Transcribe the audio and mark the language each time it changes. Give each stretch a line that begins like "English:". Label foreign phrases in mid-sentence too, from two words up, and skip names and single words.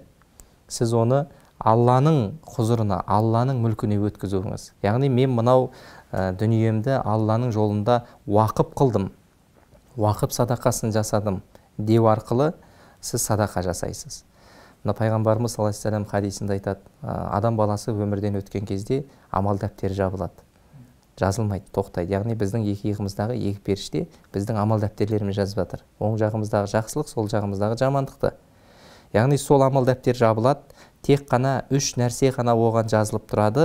Kazakh: Сіз оны Алланың құзырына, Алланың мүлкіне өткізуіңіз. Яғни мен мынау дүниемді Алланың жолында уақып қылдым, уақып садақасын жасадым деу арқылы сіз садақа жасайсыз. Мына пайғамбарымыз
Arabic: صلى الله عليه وسلم
Kazakh: хадисінде айтады, адам баласы өмірден өткен кезде амал дәптері жабылады, жазылмайды, тоқтайды. Яғни біздің екі иығымыздағы екі періште біздің амал дәптерлеріміз жазып жатыр. Оң жағымыздағы жақсылық, сол жағымыздағы жамандықты. Яғни сол амал дәптер жабылады, тек қана үш нәрсе ғана оған жазылып тұрады.